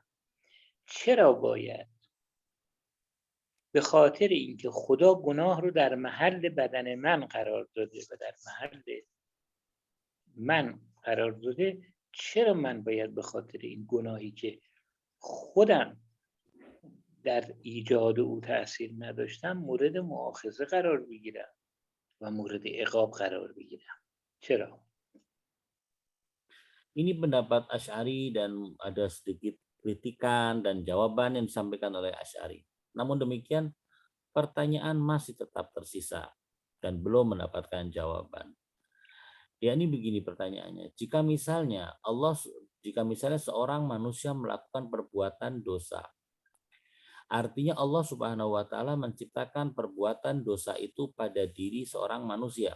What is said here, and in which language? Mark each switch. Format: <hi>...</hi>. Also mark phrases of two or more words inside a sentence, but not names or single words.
<fa>چرا باید به خاطر اینکه خدا گناه رو در محل بدن من قرار داده و در محل من قرار داده، چرا من باید به خاطر این گناهی که خودم در ایجاد او تأثیر نداشتم مورد مؤاخذه قرار بگیرم و مورد عقاب قرار بگیرم؟ چرا؟</fa> <id>Ini pendapat Asy'ari dan ada sedikit kritikan dan jawaban yang disampaikan oleh Asy'ari. Namun demikian, pertanyaan masih tetap tersisa dan belum mendapatkan jawaban. Ya, ini begini pertanyaannya. Jika misalnya seorang manusia melakukan perbuatan dosa, artinya Allah</id> <ar>سبحانه وتعالى</ar> <id>menciptakan perbuatan dosa itu pada diri seorang manusia.</id>